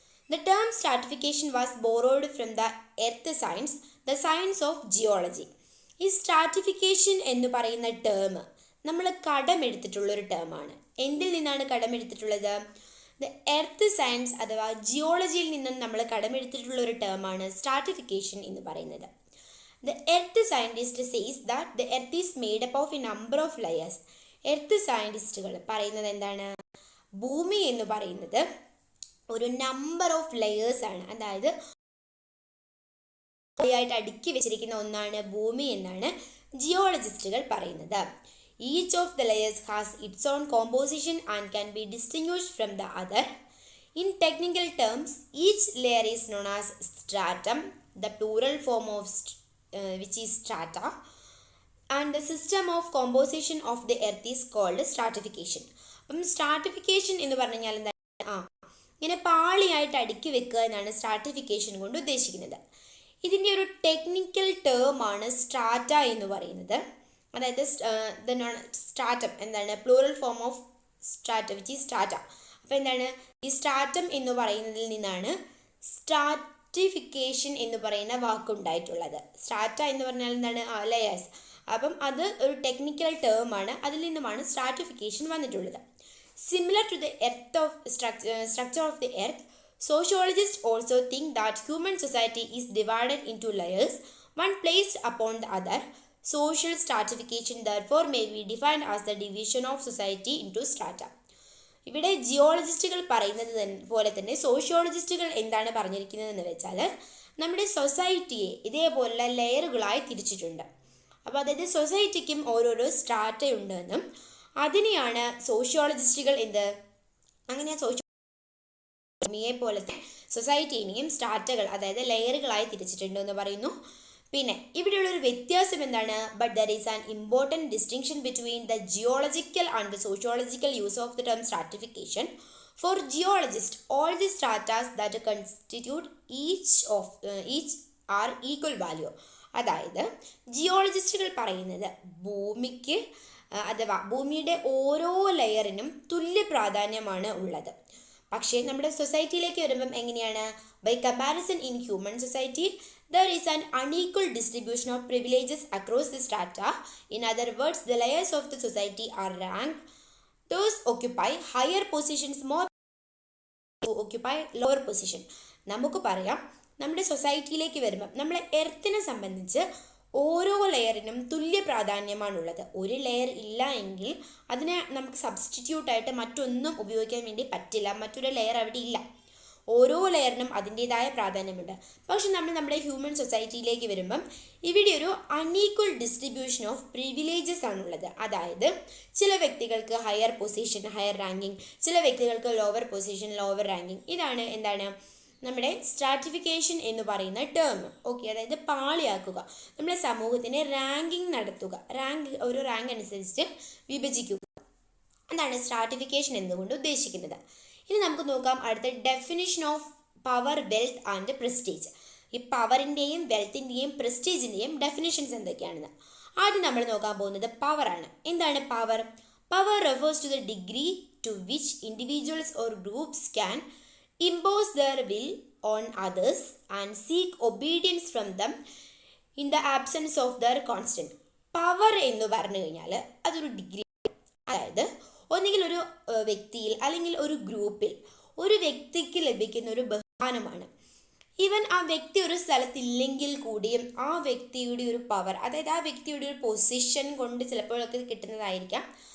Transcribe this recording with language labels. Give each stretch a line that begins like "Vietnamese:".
English: The term stratification was borrowed from the earth science, the science of geology.
Malayalam: ഈ stratification എന്ന് പറയുന്ന term നമ്മൾ കടമെടുത്തിട്ടുള്ളൊരു ടേമാണ്. എന്തിൽ നിന്നാണ് കടമെടുത്തിട്ടുള്ളത്? ദ എർത്ത് സയൻസ് അഥവാ ജിയോളജിയിൽ നിന്നും നമ്മൾ കടമെടുത്തിട്ടുള്ളൊരു ടേമാണ് സ്ട്രാറ്റിഫിക്കേഷൻ എന്ന് പറയുന്നത്.
English: The earth scientist says that the earth is made up of a number of layers.
Malayalam: Earth സയൻറ്റിസ്റ്റുകൾ പറയുന്നത് എന്താണ്? ഭൂമി എന്ന് പറയുന്നത് ഒരു
English: number of layers
Malayalam: ആണ്, അതായത് ആയിട്ട് അടുക്കി വെച്ചിരിക്കുന്ന ഒന്നാണ് ഭൂമി എന്നാണ് ജിയോളജിസ്റ്റുകൾ പറയുന്നത്.
English: Each of the layers has its own composition and can be distinguished from the other. In technical terms each layer is known as stratum, the plural form of which is strata, and the system of composition of the earth is called stratification.
Malayalam: അപ്പം stratification എന്ന് പറഞ്ഞു കഴിഞ്ഞാൽ എന്താ? ഇങ്ങനെ പാളിയായിട്ട് അടുക്കി വെക്കുക എന്നാണ് stratification കൊണ്ട് ഉദ്ദേശിക്കുന്നത്. ഇതിൻ്റെ ഒരു ടെക്നിക്കൽ ടേം ആണ് സ്ട്രാറ്റ എന്ന് പറയുന്നത്. അതായത് സ്ട്രാറ്റം എന്താണ്?
English: Plural form of strata which is strata.
Malayalam: അപ്പോൾ എന്താണ് ഈ സ്ട്രാറ്റം എന്ന് പറയുന്നതിൽ നിന്നാണ് സ്ട്രാറ്റിഫിക്കേഷൻ എന്ന് പറയുന്ന വാക്കുണ്ടായിട്ടുള്ളത്. സ്ട്രാറ്റ എന്ന് പറഞ്ഞാൽ എന്താണ്? ലെയേഴ്സ്. അപ്പം അത് ഒരു ടെക്നിക്കൽ ടേം ആണ്, അതിൽ നിന്നുമാണ് സ്ട്രാറ്റിഫിക്കേഷൻ വന്നിട്ടുള്ളത്.
English: Similar to the earth of structure of the earth, sociologists also think that human society is divided into layers, one placed upon the other. Social stratification therefore may be defined as the division of society into strata.
Malayalam: ഇവിടെ ജിയോളജിസ്റ്റുകൾ പറയുന്നത് പോലെ തന്നെ സോഷ്യോളജിസ്റ്റുകൾ എന്താണ് പറഞ്ഞിരിക്കുന്നതെന്ന് വെച്ചാൽ, നമ്മുടെ സൊസൈറ്റിയെ ഇതേപോലുള്ള ലെയറുകളായി തിരിച്ചിട്ടുണ്ട്. അപ്പോൾ അതായത് സൊസൈറ്റിക്കും ഓരോരോ സ്ട്രാറ്റയുണ്ടെന്നും അതിനെയാണ് സോഷ്യോളജിസ്റ്റുകൾ അങ്ങനെയാണ് ഭൂമിയെ പോലത്തെ സൊസൈറ്റീനെയും സ്ട്രാറ്റകൾ അതായത് ലെയറുകളായി തിരിച്ചിട്ടുണ്ട് എന്ന് പറയുന്നു. പിന്നെ ഇവിടെയുള്ളൊരു വ്യത്യാസം എന്താണ്?
English: But there is an important distinction between the geological and the sociological use of the term stratification. For geologist all the stratas that constitute each are equal value.
Malayalam: അതായത് ജിയോളജിസ്റ്റുകൾ പറയുന്നത് ഭൂമിക്ക് അഥവാ ഭൂമിയുടെ ഓരോ ലെയറിനും തുല്യ പ്രാധാന്യമാണ് ഉള്ളത്. പക്ഷേ നമ്മുടെ സൊസൈറ്റിയിലേക്ക് വരുമ്പം എങ്ങനെയാണ്?
English: By comparison in human society there is an unequal distribution of privileges across the strata. In other words, the layers of the society are ranked. Those occupy higher positions more occupy lower position.
Malayalam: നമുക്ക് പറയാം നമ്മുടെ സൊസൈറ്റിയിലേക്ക് വരുമ്പം നമ്മളെ എർത്തിനെ സംബന്ധിച്ച് ഓരോ ലെയറിനും തുല്യ പ്രാധാന്യമാണുള്ളത്. ഒരു layer ഇല്ല എങ്കിൽ അതിനെ നമുക്ക് സബ്സ്റ്റിറ്റ്യൂട്ടായിട്ട് മറ്റൊന്നും ഉപയോഗിക്കാൻ വേണ്ടി പറ്റില്ല. മറ്റൊരു ലെയർ അവിടെ ഇല്ല. ഓരോ ലെയറിനും അതിൻ്റേതായ പ്രാധാന്യമുണ്ട്. പക്ഷെ നമ്മൾ നമ്മുടെ ഹ്യൂമൻ സൊസൈറ്റിയിലേക്ക് വരുമ്പം ഇവിടെ ഒരു
English: unequal distribution of privileges
Malayalam: ആണുള്ളത്. അതായത് ചില വ്യക്തികൾക്ക് ഹയർ പൊസിഷൻ ഹയർ റാങ്കിങ്, ചില വ്യക്തികൾക്ക് ലോവർ പൊസിഷൻ ലോവർ റാങ്കിങ്. ഇതാണ് എന്താണ് നമ്മുടെ സ്ട്രാറ്റിഫിക്കേഷൻ എന്ന് പറയുന്ന ടേം. ഓക്കെ, അതായത് പാളിയാക്കുക, നമ്മുടെ സമൂഹത്തിനെ റാങ്കിങ് നടത്തുക, ഒരു റാങ്ക് അനുസരിച്ച് വിഭജിക്കുക. അതാണ് സ്ട്രാറ്റിഫിക്കേഷൻ എന്നുകൊണ്ട് ഉദ്ദേശിക്കുന്നത്. ഇനി നമുക്ക് നോക്കാം അടുത്ത
English: Definition of power, wealth and prestige.
Malayalam: ഈ പവറിൻ്റെയും വെൽത്തിൻ്റെയും പ്രസ്റ്റീജിൻ്റെയും ഡെഫിനിഷൻസ് എന്തൊക്കെയാണെന്ന്. ആദ്യം നമ്മൾ നോക്കാൻ പോകുന്നത് പവറാണ്. എന്താണ് power?
English: Power refers to the degree to which individuals or groups can impose their will on others and seek obedience from them in the absence of their consent.
Malayalam: Power എന്ന് പറഞ്ഞു കഴിഞ്ഞാൽ അതൊരു ഡിഗ്രി, അതായത് ഒന്നുകിൽ ഒരു വ്യക്തിയിൽ അല്ലെങ്കിൽ ഒരു ഗ്രൂപ്പിൽ ഒരു വ്യക്തിക്ക് ലഭിക്കുന്ന ഒരു ബഹുമാനമാണ്. ഈവൻ ആ വ്യക്തി ഒരു സ്ഥലത്തില്ലെങ്കിൽ കൂടിയും ആ വ്യക്തിയുടെ ഒരു പവർ, അതായത് ആ വ്യക്തിയുടെ ഒരു പൊസിഷൻ കൊണ്ട് ചിലപ്പോഴൊക്കെ കിട്ടുന്നതായിരിക്കാം.